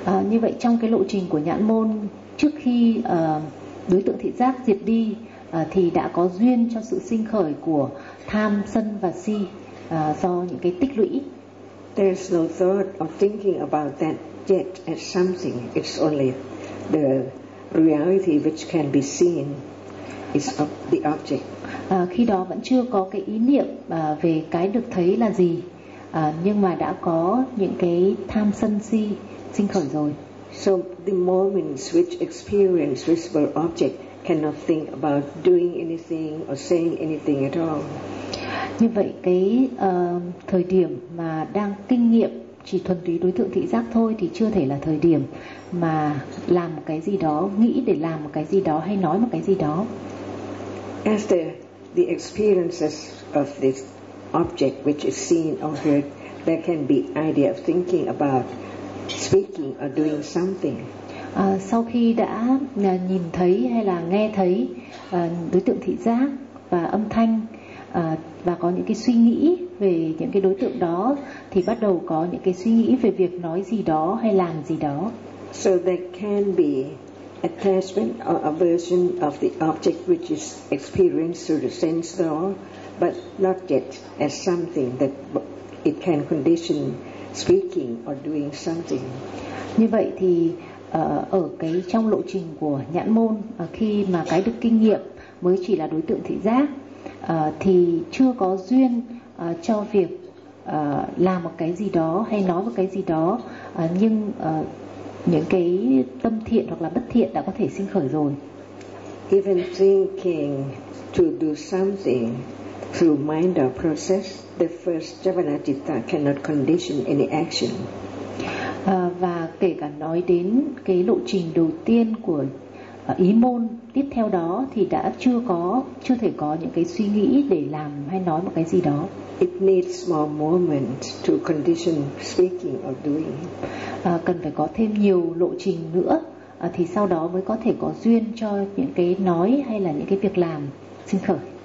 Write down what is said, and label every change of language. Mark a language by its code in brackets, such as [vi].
[vi] Như vậy trong cái lộ trình của nhãn môn, trước khi đối tượng thị giác diệt đi thì đã có duyên cho sự sinh khởi của tham, sân và si do những cái tích lũy. [en] There's no thought of thinking about that yet as something. It's only the reality which can be seen. Is the object. [vi] Khi đó vẫn chưa có cái ý niệm về cái được thấy là gì, nhưng mà đã có những cái tham sân si sinh khởi rồi. [en] So the moments which experience visible object cannot think about doing anything or saying anything at all. [vi] Như vậy cái thời điểm mà đang kinh nghiệm chỉ thuần túy đối tượng thị giác thôi thì chưa thể là thời điểm mà làm một cái gì đó, nghĩ để làm một cái gì đó hay nói một cái gì đó. [en] After the experiences of this object which is seen or heard, there can be idea of thinking about speaking or doing something. [vi] Sau khi đã nhìn thấy hay là nghe thấy đối tượng thị giác và âm thanh và có những cái suy nghĩ về những cái đối tượng đó thì bắt đầu có những cái suy nghĩ về việc nói gì đó hay làm gì đó. [en] So there can be attachment or aversion of the object which is experienced through the sense door, but not yet as something that it can condition speaking or doing something. [vi] Như vậy thì ở cái trong lộ trình của nhãn môn, khi mà cái được kinh nghiệm mới chỉ là đối tượng thị giác, thì chưa có duyên cho việc làm một cái gì đó hay nói một cái gì đó, nhưng những cái tâm thiện hoặc là bất thiện đã có thể sinh khởi rồi. [en] Even thinking to do something through mind or process, the first javanacitta cannot condition any action. [vi] Và kể cả nói đến cái lộ trình đầu tiên của ý môn tiếp theo đó thì đã chưa thể có những cái suy nghĩ để làm hay nói một cái gì đó. [en] It needs small moment to condition speaking or doing. [vi] Cần phải có thêm nhiều lộ trình nữa thì sau đó mới có thể có duyên cho những cái nói hay là những cái việc làm sinh khởi.